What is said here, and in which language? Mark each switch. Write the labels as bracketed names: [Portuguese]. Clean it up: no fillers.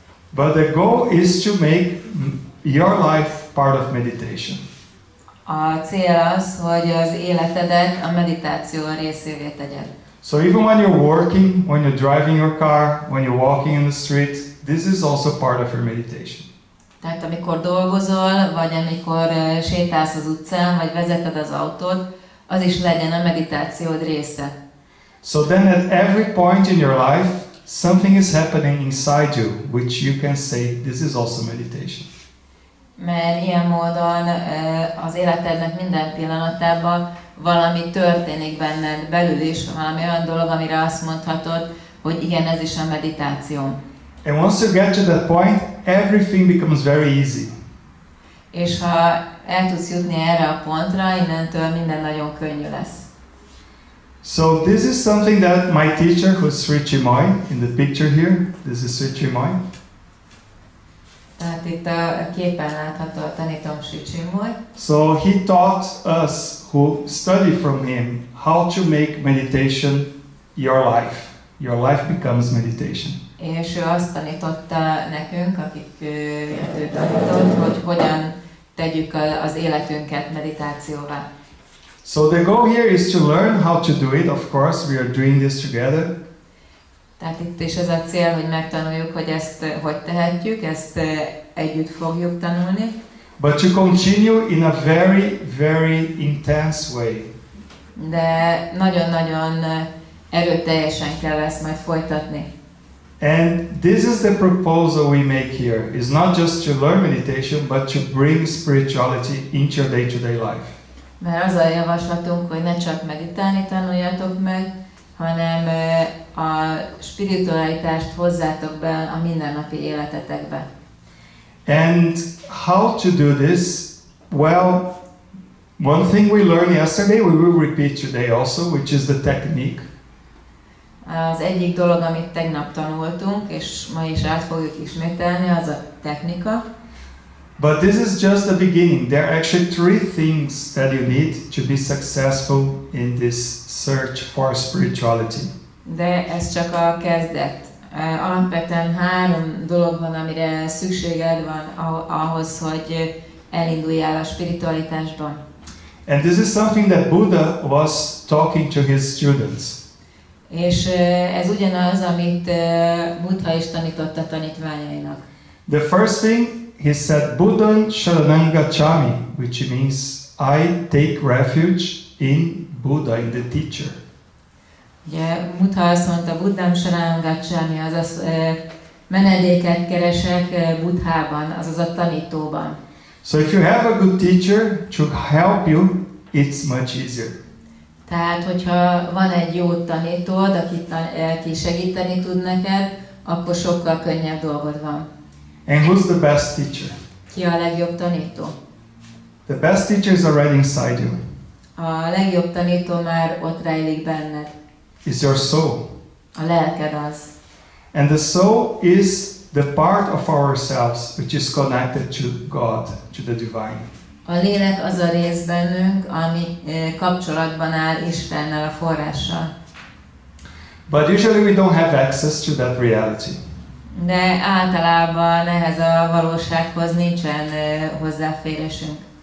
[English] But the goal is to make your life part of meditation. [Hungarian] A cél az, hogy az életedet a meditáció részévé tegyed. [English] So even when you're working, when you're driving your car, when you're walking in the street, this is also part of your meditation. [Hungarian] Tehát amikor dolgozol, vagy amikor sétálsz az utcán, vagy vezeted az autót, az is legyen a meditációd része. [English] So then at every point in your life, something is happening inside you, which you can say, this is also meditation. [Hungarian] Mert ilyen módon az életednek minden pillanatában valami történik benned belül is, valami olyan dolog, amire azt mondhatod, hogy igen, ez is a meditáció. [English] And once you get to that point, everything becomes very easy. [Hungarian] És ha el tudsz jutni erre a pontra, innentől minden nagyon könnyű lesz. [English] So this is something that my teacher, who's Sri Chinmoy, in the picture here, this is Sri Chinmoy. [Hungarian] Tehát itt a képen látható a tanítom Sri Chinmoy. [English] So he taught us who study from him how to make meditation your life. Your life becomes meditation. [Hungarian] És ő azt tanította nekünk, akik ő tanított, hogy hogyan tegyük az életünket meditációvá. [English] So the goal here is to learn how to do it. Of course, we are doing this together. [Hungarian] Tehát itt is ez a cél, hogy megtanuljuk, hogy ezt hogy tehetjük, ezt együtt fogjuk tanulni. [English] But to continue in a very, very intense way. [Hungarian] De nagyon-nagyon erőteljesen kell ezt majd folytatni. [English] And this is the proposal we make here. It's not just to learn meditation, but to bring spirituality into your day-to-day life. [Hungarian] Mert az a javaslatunk, hogy ne csak meditálni tanuljatok meg, hanem a spiritualitást hozzátok be a mindennapi életetekbe. [English] And how to do this? Well, one thing we learned yesterday, we will repeat today also, which is the technique. [Hungarian] Az egyik dolog, amit tegnap tanultunk, és ma is át fogjuk ismételni, az a technika. [English] But this is just the beginning. There are actually three things that you need to be successful in this search for spirituality. [Hungarian] De ez csak a kezdet. Alapvetően 3 dolog van, amire szükséged van ahhoz, hogy elinduljál a spiritualitásban. [English] And this is something that Buddha was talking to his students. [Hungarian] És ez ugyanaz, amit Buddha is tanított a tanítványainak. [English] The first thing, he said, [Pali] Buddhan Sharanam Gacchami, [English] which means I take refuge in Buddha, in the teacher. [Hungarian] Ugye Buddha azt mondta, [Pali] Buddham Sharanam Gacchami, [Hungarian] azaz menedéket keresek Buddhában, azaz a tanítóban. [English] So if you have a good teacher to help you, it's much easier. [Hungarian] Tehát, hogyha van egy jó tanítód, aki segíteni tud neked, akkor sokkal könnyebb dolgod van. [English] And who's the best teacher? [Hungarian] Ki a legjobb tanító? [English] The best teacher is already inside you. [Hungarian] A legjobb tanító már ott rejlik benned. [English] It's your soul. [Hungarian] A lelked az. [English] And the soul is the part of ourselves which is connected to God, to the divine. [Hungarian] A lélek az a rész bennünk, ami kapcsolatban áll Istennel, a forrással. [English] But usually we don't have access to that reality. [Hungarian] De általában ehhez a valósághoz nincsen hozzáférésünk.